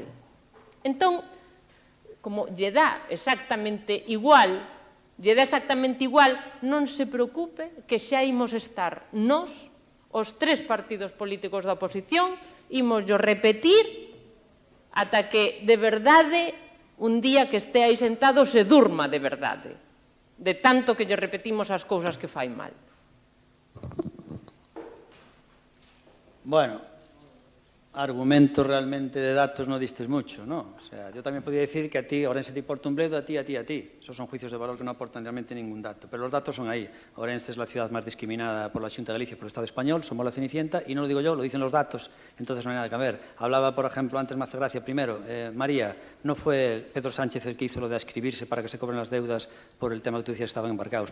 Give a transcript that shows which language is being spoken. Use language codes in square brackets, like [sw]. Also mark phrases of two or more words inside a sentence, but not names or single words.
[gl] Entón, como lle dá exactamente igual, non se preocupe que xa imos estar nós, os 3 partidos políticos da oposición, imos yo repetir ata que de verdade, un día que este aí sentado, se durma de verdade, de tanto que lle repetimos as cousas que fai mal. [es] Bueno, argumentos realmente de datos no distes mucho, ¿no? O sea, yo también podría decir que a ti, Ourense te importa un bledo, a ti. Esos son juicios de valor que no aportan realmente ningún dato. Pero los datos son ahí. Ourense es la ciudad más discriminada por la Xunta de Galicia, por el Estado español, somos la Cenicienta, y no lo digo yo, lo dicen los datos, entonces no hay nada que ver. Hablaba, por ejemplo, antes me hace gracia primero, María, no fue Pedro Sánchez el que hizo lo de ascribirse para que se cobren las deudas por el tema que tú decías que estaban embarcados.